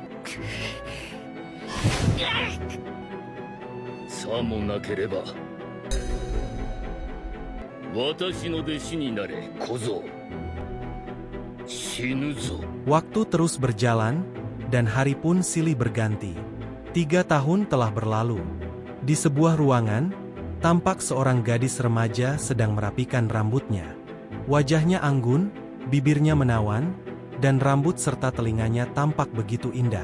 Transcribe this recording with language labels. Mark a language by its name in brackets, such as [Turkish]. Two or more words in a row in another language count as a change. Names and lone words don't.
[Japanese] さもなければ私の弟子になれ、小僧。死ぬぞ。 [Indonesian] Waktu terus berjalan, dan hari pun silih berganti. 3 tahun telah berlalu. Di sebuah ruangan, tampak seorang gadis remaja sedang merapikan rambutnya. Wajahnya anggun, bibirnya menawan, dan rambut serta telinganya tampak begitu indah.